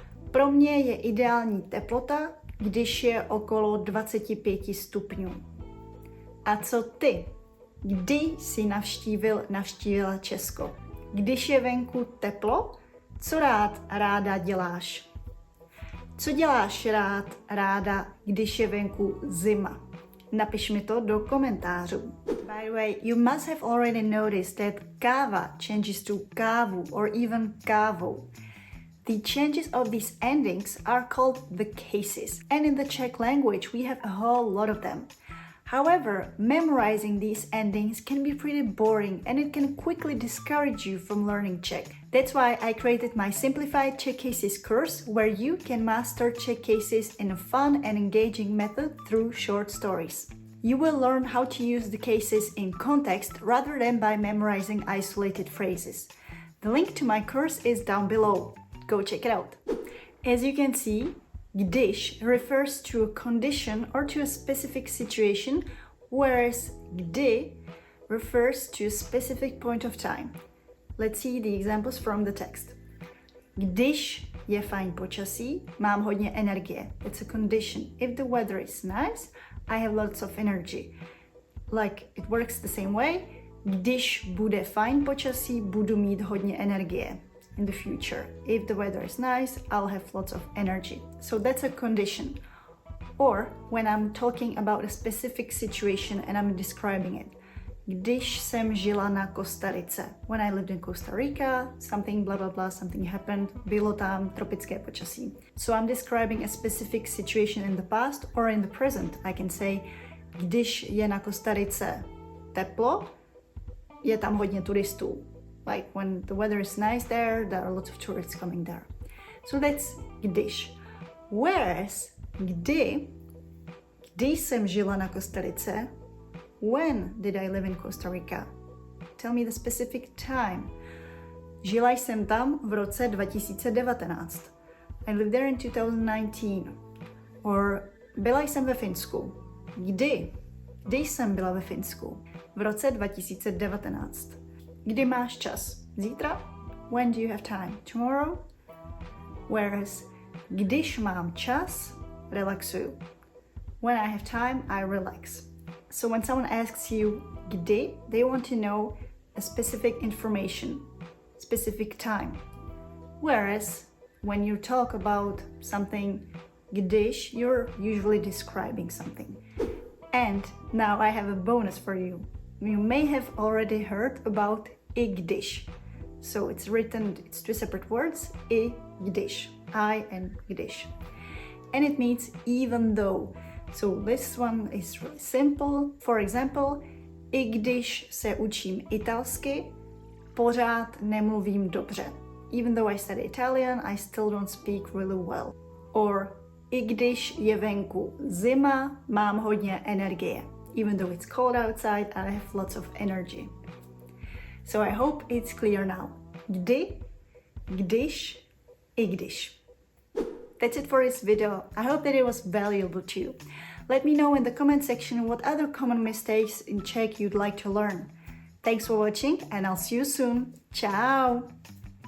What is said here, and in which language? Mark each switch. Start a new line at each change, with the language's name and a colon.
Czech: Pro mě je ideální teplota, když je okolo 25 stupňů. A co ty? Kdy jsi navštívila Česko? Když je venku teplo, co ráda děláš? Co děláš ráda, když je venku zima? Napiš mi to do komentářů.
English: By the way, you must have already noticed that káva changes to kávu or even kávo. The changes of these endings are called the cases, and in the Czech language we have a whole lot of them. However, memorizing these endings can be pretty boring and it can quickly discourage you from learning Czech. That's why I created my Simplified Czech Cases course, where you can master Czech cases in a fun and engaging method through short stories. You will learn how to use the cases in context rather than by memorizing isolated phrases. The link to my course is down below. Go check it out. As you can see, když refers to a condition or to a specific situation, whereas kdy refers to a specific point of time. Let's see the examples from the text.
Czech: Když je fajn počasí, mám hodně energie.
English: It's a condition. If the weather is nice, I have lots of energy. Like, it works the same way.
Czech: Když bude fajn počasí, budu mít hodně energie.
English: In the future, if the weather is nice, I'll have lots of energy. So that's a condition. Or when I'm talking about a specific situation and I'm describing it.
Czech: Když jsem žila na Kostarice.
English: When I lived in Costa Rica, something blah blah blah, something happened,
Czech: bylo tam tropické počasí.
English: So I'm describing a specific situation in the past or in the present. I can say,
Czech: když je na Kostarice teplo, je tam hodně turistů.
English: Like when the weather is nice there are lots of tourists coming there. So that's když. Whereas
Czech: kdy jsem žila na Kostarice,
English: when did I live in Costa Rica? Tell me the specific time.
Czech: Žila jsem tam v roce 2019.
English: I lived there in 2019.
Czech: Or byla jsem ve Finsku. Kdy jsem byla ve Finsku? V roce 2019. Kdy máš čas? Zítra?
English: When do you have time? Tomorrow?
Czech: Whereas, když mám čas, relaxuju.
English: When I have time, I relax. So when someone asks you kdy, they want to know a specific information, specific time. Whereas, when you talk about something když, you're usually describing something. And now I have a bonus for you. You may have already heard about i když. So it's two separate words, i když, I and když. And it means even though. So this one is really simple. For example,
Czech: i když se učím italsky, pořád nemluvím dobře.
English: Even though I study Italian, I still don't speak really well.
Czech: Or i když je venku zima, mám hodně energie.
English: Even though it's cold outside, I have lots of energy. So I hope it's clear now.
Czech: kdy, když, i když.
English: That's it for this video. I hope that it was valuable to you. Let me know in the comment section what other common mistakes in Czech you'd like to learn. Thanks for watching and I'll see you soon. Ciao!